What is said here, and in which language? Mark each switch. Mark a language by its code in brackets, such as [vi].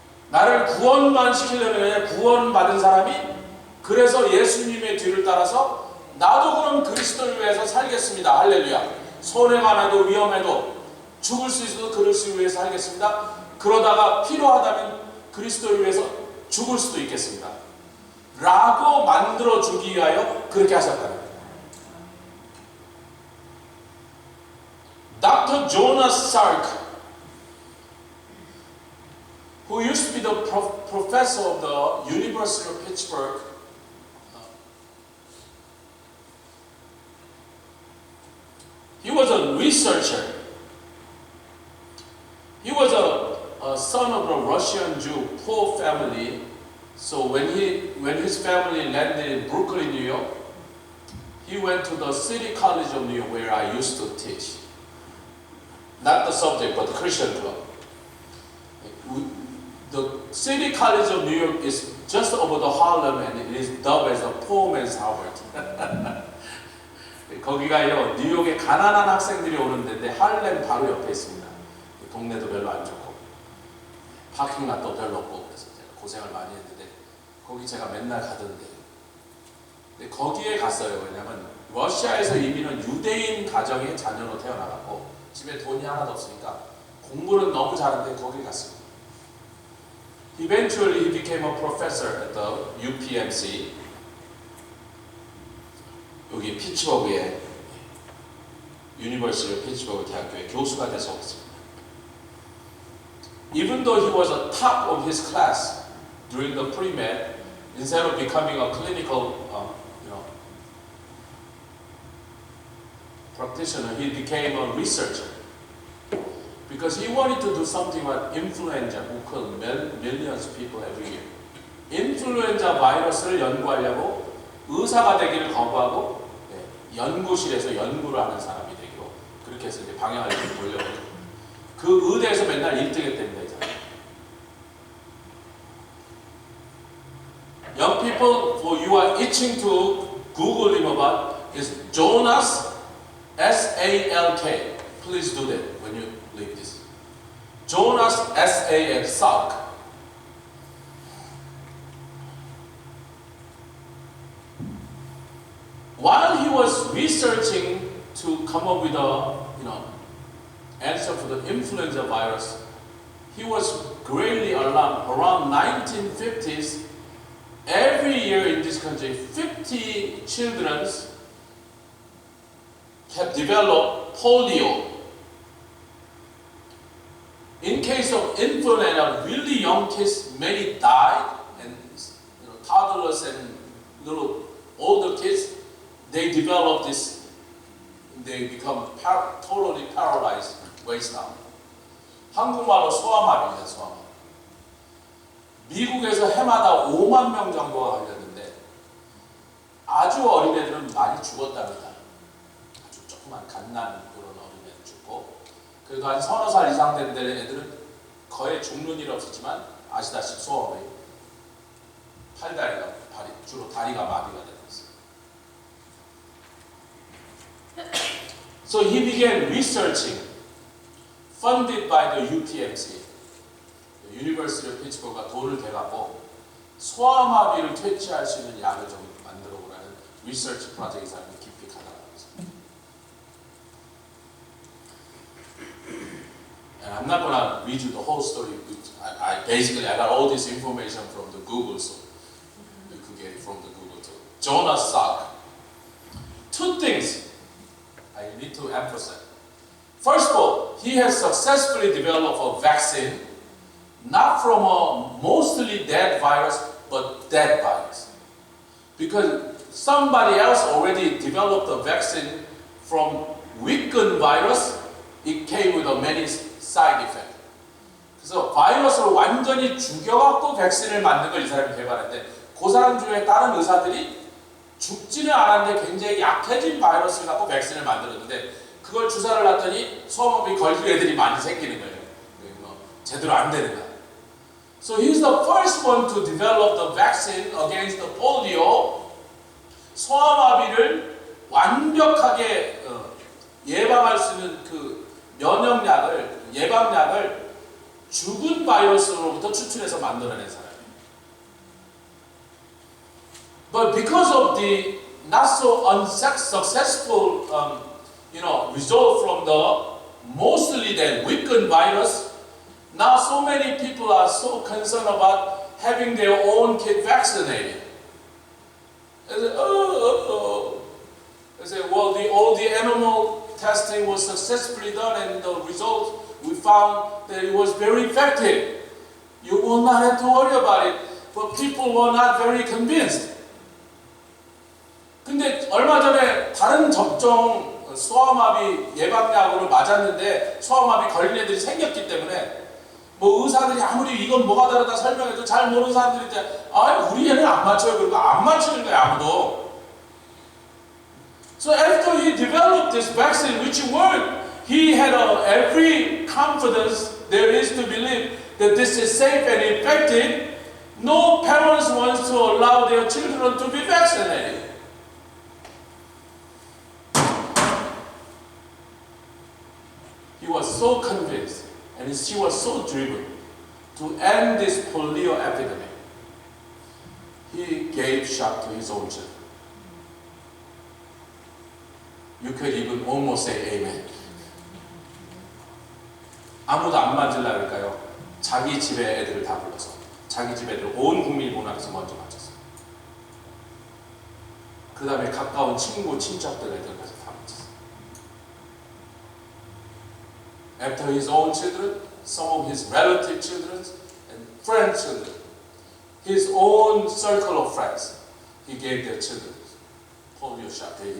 [ko] 나를 구원만 시키려는 게 아니라 구원받은 사람이 그래서 예수님의 뒤를 따라서 나도 그럼 그리스도를 위해서 살겠습니다. 할렐루야. 손해가 나도 위험해도 죽을 수 있어도 그리스도를 위해서 살겠습니다. 그러다가 필요하다면 그리스도를 위해서 죽을 수도 있겠습니다. 라고 만들어주기 위하여 그렇게 하셨다는 거예요. [en] Dr. Jonas Salk, who used to be the professor of the University of Pittsburgh, he was a researcher. He was a son of a Russian Jew, poor family. So when his family landed in Brooklyn, New York, he went to the City College of New York where I used to teach. Not the subject, but the Christian club. The City College of New York is just over the Harlem and it is dubbed as a poor man's Harvard. [ko] 거기가요, 뉴욕에 가난한 학생들이 오는 데인데 할렘 바로 옆에 있습니다. 동네도 별로 안 좋고 파킹락도 별로 없고 그래서 제가 고생을 많이 했는데 거기 제가 맨날 가던데 근데 거기에 갔어요. 왜냐면 러시아에서 이민은 유대인 가정의 자녀로 태어나갔고 집에 돈이 하나도 없으니까 공부는 너무 잘하는데 거기 갔습니다. [en] Eventually he became a professor at the UPMC. [ko] 여기 피츠버그의 유니버시티 피츠버그 대학교의 교수가 돼서 왔습니다. [en] Even though he was a top of his class during the pre-med, instead of becoming a clinical, practitioner, he became a researcher because he wanted to do something about influenza, who killed millions of people every year. [ko] 인플루엔자 바이러스를 연구하려고 의사가 되기를 거부하고 연구실에서 연구를 하는 사람이 되기로 그렇게 해서 이제 방향을 돌려버리고 그 의대에서 맨날 1등 했답니다. [en] Young people, for you are itching to Google him about is Jonas S-A-L-K. Please do that when you leave this. Jonas S-A-L, Salk. While he was researching to come up with a answer for the influenza virus, he was greatly alarmed. Around 1950s, every year in this country, 50 children have developed polio. In case of influenza, really young kids, many died, and toddlers and little older kids, they develop this, they become totally paralyzed, waist down. [ko] 한국말로 소아마비입니다, 소아마비. 미국에서 해마다 5만 명 정도가 걸렸는데 아주 어린 애들은 많이 죽었답니다. 아주 조그만 갓난 그런 어린 애들 죽고 그래도 한 서너 살 이상 된 애들은 거의 죽는 일 없었지만 아시다시피 소아마비 팔다리가 주로 다리가 마비가 되고 있어요. So he began researching, funded by the UPMC, University of Pittsburgh 가 돈을 대갖고 소아마비를 퇴치할 수 있는 약을 좀 만들어 보라는 리서치 프로젝트에 사람이 깊이 가담하고 있습니다. [en] And I'm not gonna read you the whole story. I got all this information from the Google, so you could get it from the Google. Jonas Salk. Two things I need to emphasize. First of all, he has successfully developed a vaccine, not from a mostly dead virus, but dead virus. Because somebody else already developed a vaccine from weakened virus, it came with a many side effects. [ko] 그래서 바이러스를 완전히 죽여갖고 백신을 만든 걸 이 사람이 개발했는데 그 사람 중에 다른 의사들이 죽지는 않았는데 굉장히 약해진 바이러스를 갖고 백신을 만들었는데 그걸 주사를 놨더니 소아마비 걸린 애들이 많이 생기는 거예요. 제대로 안 되는 거예요. [en] So he's the first one to develop the vaccine against the polio. [ko] 소아마비를 완벽하게 예방할 수 있는 그 면역약을 예방약을 죽은 바이러스로부터 추출해서 만들어낸 사람이에요. [en] But because of the not so unsuccessful result from the mostly the weakened virus, now so many people are so concerned about having their own kid vaccinated. They say, They say, well, all the animal testing was successfully done, and the result we found that it was very effective. You will not have to worry about it. But people were not very convinced. [ko] 근데 얼마 전에 다른 접종 소아마비 예방약으로 맞았는데 소아마비 걸린 애들이 생겼기 때문에 뭐 의사들이 아무리 이건 뭐가 다르다 설명해도 잘 모르는 사람들이 이제 우리 애는 안 맞춰요. 그리고 안 맞추는 거야 아무도. [en] So after he developed this vaccine which worked, he had every confidence there is to believe that this is safe and effective. No parents wants to allow their children to be vaccinated. He was so convinced and she was so driven to end this polio epidemic. He gave shot to his own children. You could even almost say amen. [ko] 아무도 안 맞으려고 할까요? 자기 집에 애들을 다 불러서 자기 집 애들 온 국민이 보나서 먼저 맞췄어요. 그 다음에 가까운 친구, 친척들 애들까지 다 맞췄어요. [en] After his own children, some of his relative children and friend children, his own circle of friends, he gave their children polio shot.